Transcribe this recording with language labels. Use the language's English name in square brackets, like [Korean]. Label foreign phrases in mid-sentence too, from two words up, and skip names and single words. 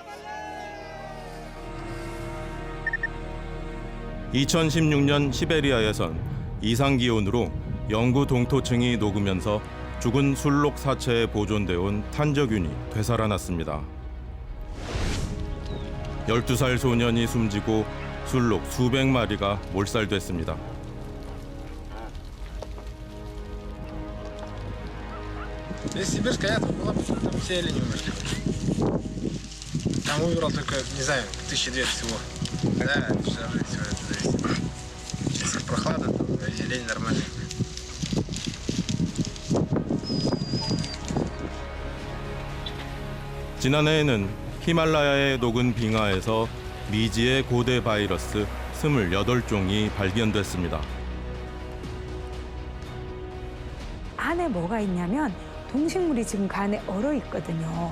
[Korean] 2016년 시베리아에선 이상기온으로 영구 동토층이 녹으면서 죽은 술록 사체에 보존돼 온 탄저균이 되살아났습니다. 12살 소년이 숨지고 술록 수백 마리가 몰살됐습니다. [Russian] Здесь сибирская ядра была, там все олени умерли. Там умерло только, не знаю, 1200 всего. Да, вся жизнь, все это зависит. Сейчас прохлада, там олень нормальный. [Korean] 지난해에는 히말라야의 녹은 빙하에서 미지의 고대 바이러스 28종이 발견됐습니다. 안에 뭐가 있냐면 동식물이 지금 그 안에 얼어 있거든요.